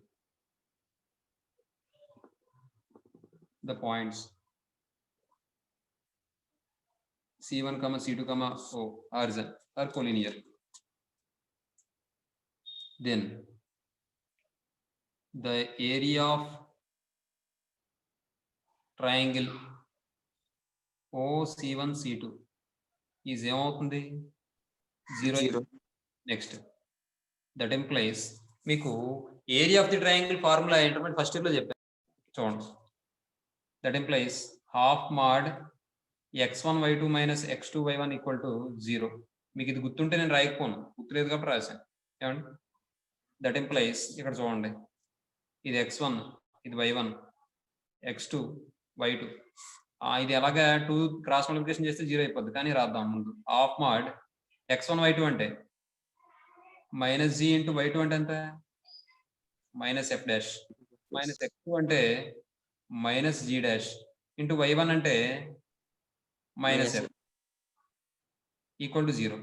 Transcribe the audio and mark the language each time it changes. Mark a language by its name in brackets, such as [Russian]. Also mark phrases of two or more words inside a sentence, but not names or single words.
[English] The points C1 comma C2 comma O are collinear. Then the area of triangle OC1 C2 is ఏమవుతుంది 0. Zero. [Telugu] నెక్స్ట్ [English] that implies [Telugu] మీకు [English] area of the triangle formula intermediate first year [Telugu] లో చెప్పాను చూడండి. [English] that implies half mod x1 y2 minus x2 y1 equal to 0. [Telugu] మీకు ఇది గుర్తుంటే నేను రాయకపోను, గుర్తులేదు కాబట్టి రాశాను. ఏమండి [English] that implies [Telugu] ఇక్కడ చూడండి, ఇది x1 ఇది y1 x2 y2. ఇది ఎలాగా 2 [English] cross multiplication [Telugu] చేస్తే 0 అయిపోద్ది, కానీ రాద్దాం ముందు. [English] half mod x1 y2 అంటే minus G into y2 [Telugu] అంటే ఎంత [English] minus F dash, minus x2 అంటే minus G dash into y1 అంటే minus F equal to 0.